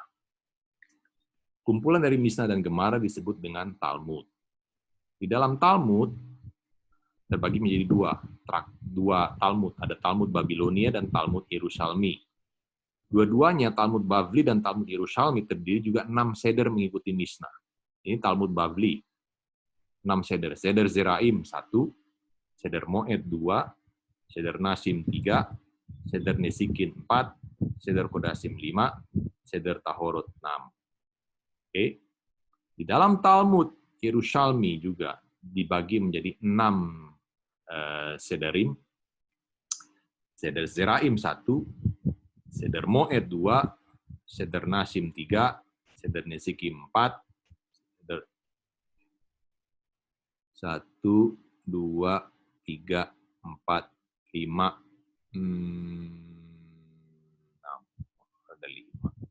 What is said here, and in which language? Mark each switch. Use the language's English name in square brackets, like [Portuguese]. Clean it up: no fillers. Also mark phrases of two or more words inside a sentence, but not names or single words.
[Indonesian] Kumpulan dari Mishnah dan Gemara disebut dengan Talmud. Di dalam Talmud terbagi menjadi dua Talmud. Ada Talmud Babilonia dan Talmud Yerusalmi. Dua-duanya, Talmud Bavli dan Talmud Yerusalmi, terdiri juga 6 seder mengikuti Mishnah. Ini Talmud Bavli. 6 seder. Seder Zeraim 1, Seder Moed 2, Seder Nashim 3, Seder Nesikin 4, Seder Kodashim 5, Seder Tahorot 6. Oke. Di dalam Talmud Yerusalmi juga dibagi menjadi 6 sederim. Seder Zeraim 1, Seder Moed 2, Seder Nashim 3, Seder Nesikim 4, Seder 1, 2, 3, 4, 5, 6, ada 5.